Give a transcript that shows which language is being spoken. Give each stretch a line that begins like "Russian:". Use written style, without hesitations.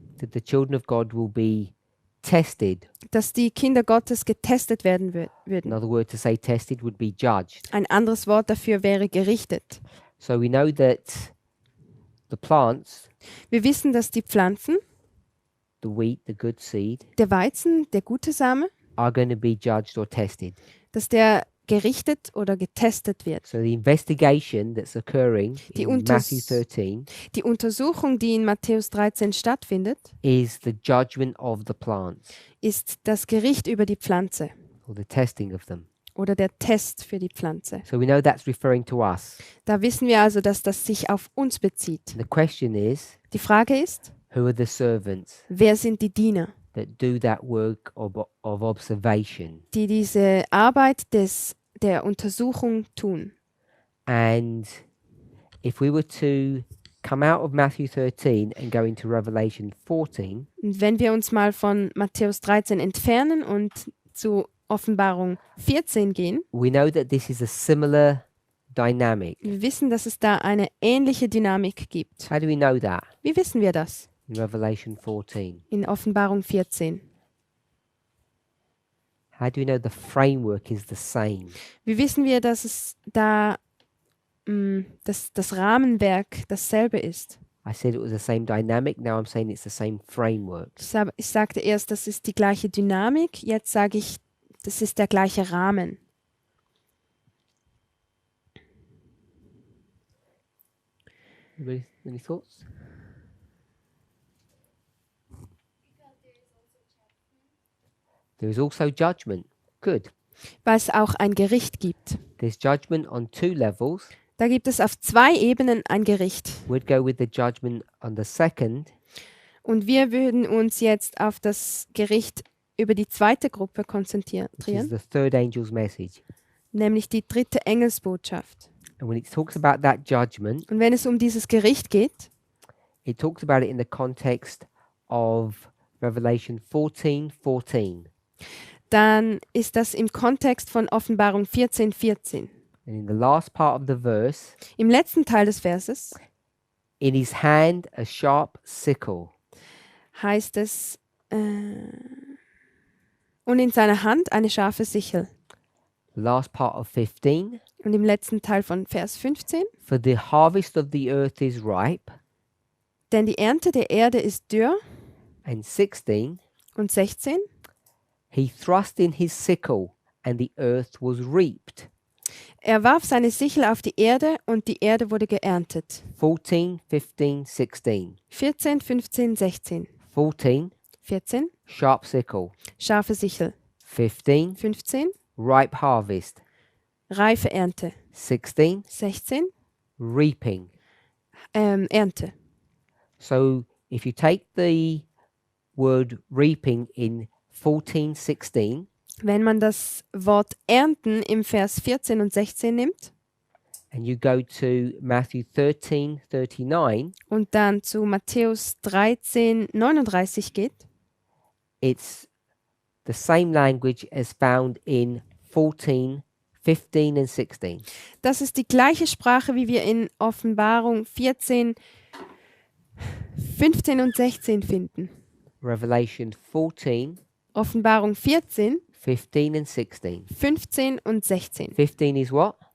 English: That the children of God will be tested.
German: dass die Kinder Gottes getestet werden würden.
English: Another word to say tested would be judged.
German: Ein anderes Wort dafür wäre gerichtet.
English: So we know that the plants,
German: Wir wissen, dass die Pflanzen,
English: the wheat, the good seed,
German: der Weizen, der gute Same,
English: are going to be judged or tested.
German: dass der gerichtet oder getestet wird.
English: So the investigation that's occurring
German: Die
English: in Matthew
German: Unters-
English: 13
German: Die Untersuchung, die in Matthäus 13 stattfindet,
English: is the judgment of the plants
German: ist das Gericht über die Pflanze
English: or the testing of them.
German: oder der Test für die Pflanze.
English: So we know that's referring to us.
German: Da wissen wir also, dass das sich auf uns bezieht.
English: The question is,
German: Die Frage ist,
English: who are the servants
German: wer sind die Diener,
English: that do that work of observation?
German: die diese Arbeit der Untersuchung tun?
English: And if we were to come out of Matthew 13 and go into Revelation 14,
German: Und wenn wir uns mal von Matthäus 13 entfernen und zu Offenbarung 14 gehen,
English: we know that this is a similar dynamic.
German: wir wissen, dass es da eine ähnliche Dynamik gibt.
English: How do we know that?
German: Wie wissen wir das?
English: In Revelation 14.
German: In Offenbarung 14.
English: How do we know the framework is the same?
German: Wie wissen wir, dass es da dass das Rahmenwerk dasselbe ist?
English: I said it was the same dynamic, now I'm saying it's the same framework.
German: Ich sagte erst, das ist die gleiche Dynamik, jetzt sage ich, das ist der gleiche Rahmen.
English: Anybody, any thoughts? There is also judgment. Good.
German: Weil es auch ein Gericht gibt.
English: There's judgment on two levels.
German: Da gibt es auf 2 Ebenen ein Gericht.
English: We'd go with the judgment on the second,
German: Und wir würden uns jetzt auf das Gericht über die zweite Gruppe
English: which is
German: konzentrieren,
English: the third angel's message.
German: nämlich die dritte Engelsbotschaft.
English: And when it talks about that judgment,
German: Und wenn es um dieses Gericht geht,
English: it talks about it in the context of Revelation 14:14.
German: dann ist das im Kontext von Offenbarung 14,14.
English: And in the last part of the verse,
German: Im letzten Teil des Verses
English: in his hand a sharp sickle.
German: heißt es, und in seiner Hand eine scharfe Sichel.
English: The last part of 15,
German: Und im letzten Teil von Vers 15,
English: for the harvest of the earth is ripe.
German: denn die Ernte der Erde ist dürr.
English: And 16,
German: Und 16,
English: he thrust in his sickle and the earth was reaped.
German: er warf seine Sichel auf die Erde und die Erde wurde geerntet.
English: 14, 15, 16.
German: 14, 15, 16.
English: 14,
German: 14,
English: sharp sickle.
German: scharfe Sichel.
English: 15,
German: 15,
English: ripe harvest.
German: reife Ernte.
English: 16,
German: 16,
English: reaping.
German: Ernte.
English: So if you take the word reaping in 14, 16,
German: Wenn man das Wort ernten im Vers 14 und 16 nimmt
English: and you go to Matthew 13, 39,
German: und dann zu Matthäus 13, 39 geht,
English: it's the same language as found in 14, 15 and 16.
German: Das ist die gleiche Sprache, wie wir in Offenbarung 14, 15 und 16 finden.
English: Revelation 14,
German: Offenbarung 14,
English: 15 and 16.
German: 15 und 16.
English: 15 is what?